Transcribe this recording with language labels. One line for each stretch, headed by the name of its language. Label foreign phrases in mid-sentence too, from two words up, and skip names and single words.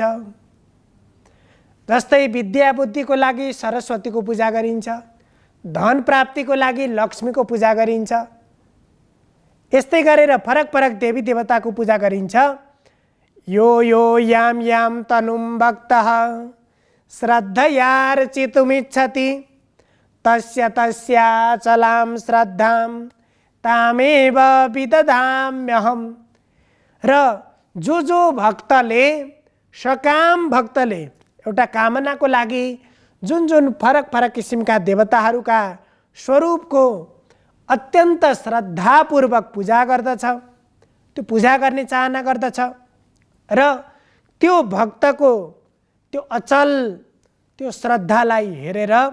Nepali: जस्तै विद्या बुद्धिको लागि सरस्वतीको पूजा गरिन्छ, धन प्राप्तिको लागि लक्ष्मीको पूजा गरिन्छ। यस्तै गरेर फरक फरक देवी देवताको पूजा गरिन्छ।
Sanskrit: यो यो याम याम तनुम भक्तः श्रद्धयार्चितुमिच्छति तस्य तस्याचलां श्रद्धां तामेव विदधाम्यहम्।
Nepali: र जो भक्तले, सकाम भक्तले एउटा कामनाको लागि जुन जुन फरक फरक किसिमका देवताहरूका स्वरूपको अत्यन्त श्रद्धापूर्वक पूजा गर्दछ, त्यो पूजा गर्ने चाहना गर्दछ र त्यो भक्तको त्यो अचल त्यो श्रद्धालाई हेरेर